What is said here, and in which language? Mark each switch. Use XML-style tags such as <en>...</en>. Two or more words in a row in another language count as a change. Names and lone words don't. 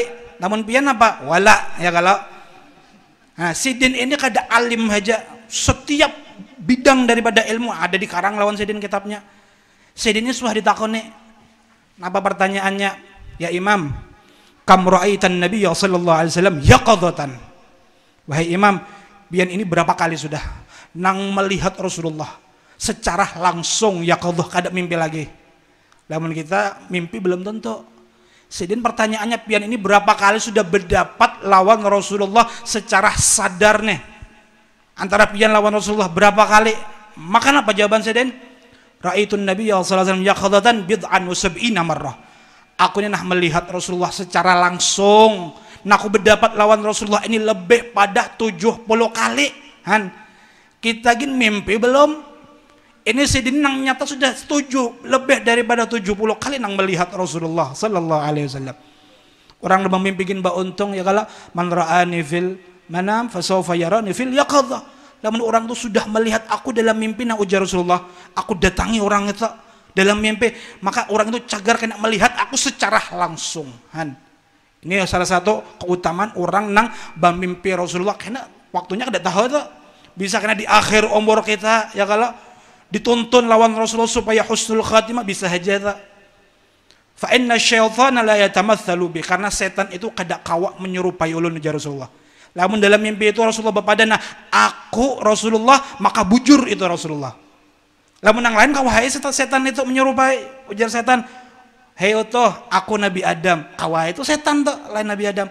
<bjn>Namun pian apa? Wala. Ya kalau nah, sidin ini kada alim aja. Setiap bidang daripada ilmu ada di karang lawan sidin kitabnya. Sidin ini sudah ditakoni. Apa pertanyaannya?</bjn> <ar>يا إمام، كم رأيت النبي صلى الله عليه وسلم يقظة.</ar> <bjn>Wahai Imam, bian ini berapa kali sudah nang melihat Rasulullah secara langsung yaqadah kada mimpi lagi. Namun kita mimpi belum tentu. Sidin pertanyaannya pian ini berapa kali sudah berdapat lawan Rasulullah secara sadar nih. Antara pian lawan Rasulullah berapa kali? Maka apa jawaban Sidin?</bjn> <ar>رأيت النبي صلى الله عليه وسلم يقظة بضعا وسبعين مرة.</ar> <id>Aku ini nah melihat Rasulullah secara langsung.</id> <bjn>Nah aku berdapat lawan Rasulullah ini lebih pada 70 kali. Han. Kita gin mimpi belum? Ini sidin nang nyata sudah setuju lebih daripada 70 kali nang melihat Rasulullah</bjn> <ar>صلى الله عليه وسلم.</ar> <bjn>Orang yang mimpi gin ba untung ya kala</bjn> <ar>من رآني في المنام فسيراني في اليقظة.</ar> <bjn>Namun orang itu sudah melihat aku dalam mimpi nang ujar Rasulullah, aku datangi orang itu dalam mimpi, maka orang itu cagar kena melihat aku secara langsung. Han. Ini salah satu keutamaan orang nang bermimpi Rasulullah karena waktunya kada tahu itu. Bisa kena di akhir umur kita ya kalau dituntun lawan Rasulullah supaya husnul khatimah bisa saja itu.</bjn> <ar>فإن الشيطان لا يتمثل بي,</ar> <bjn>karena setan itu kada kawak menyerupai ulun ujar Rasulullah. Namun dalam mimpi itu Rasulullah berpadana, aku Rasulullah, maka bujur itu Rasulullah. Namun yang lain kawahai setan itu menyerupai, ujar setan, hei itu aku Nabi Adam, kawahai itu setan tuh lain Nabi Adam.</bjn>